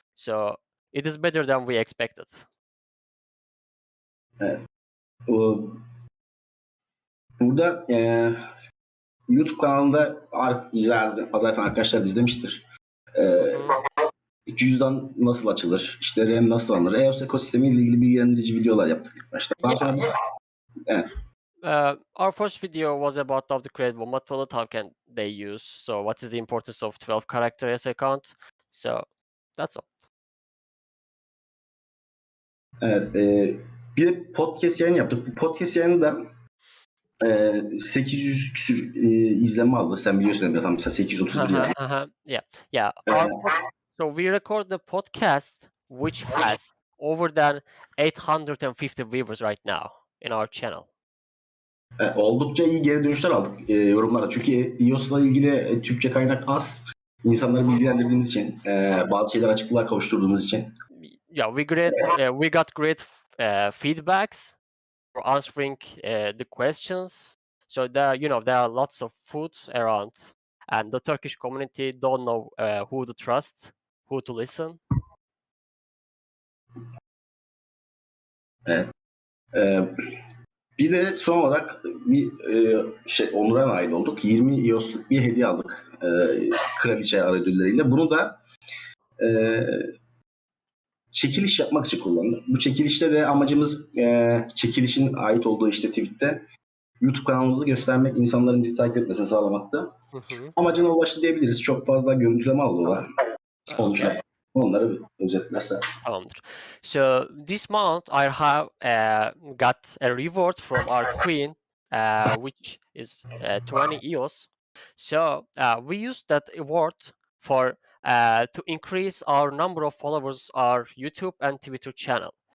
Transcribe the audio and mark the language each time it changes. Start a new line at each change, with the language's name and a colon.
English: So it is better than we expected.
Turkish: Evet. Burada YouTube kanalında zaten arkadaşlar izlemiştir. Cüzdan nasıl açılır, işte RAM nasıl alınır, EOS ekosistemiyle ilgili bilgilendirici videolar yaptık ilk başta. Daha sonra evet.
English: Our first video was about how to create Wombat wallet, how can they use, so what is the importance of 12 character EOS account. So that's all.
Turkish: Evet, bir de podcast yayın yaptık. Bu podcast yayını da 800 küsür izlenme aldı. Sen biliyorsun tam mesela 831 yani.
English: Yeah. So we record the podcast which has over than 850 viewers right now in our channel.
Turkish: Oldukça iyi geri dönüşler aldık yorumlara. Çünkü EOS'la ilgili Türkçe kaynak az. İnsanları bilgilendirdiğimiz için, bazı şeyler açıklığa kavuşturduğumuz için.
English: Yeah, we got great feedbacks for answering the questions. So there are lots of food around, and the Turkish community don't know who to trust, who to listen.
Turkish: Evet. Bir de son olarak bir onura nail olduk. 20 EOS'luk bir hediye aldık kraliçe ödülleriyle. Bunu da çekiliş yapmak için kullandık. Bu çekilişte de amacımız çekilişin ait olduğu işte tweette YouTube kanalımızı göstermek, insanların bizi takip etmesini sağlamaktı. Amacına ulaştı diyebiliriz. Çok fazla görüntüleme aldılar. Onları özetlerse. Tamamdır.
English: So this month I have got a reward from our queen, which is 20 EOS. So we used that award for to increase our number of followers, our YouTube and Twitter channel.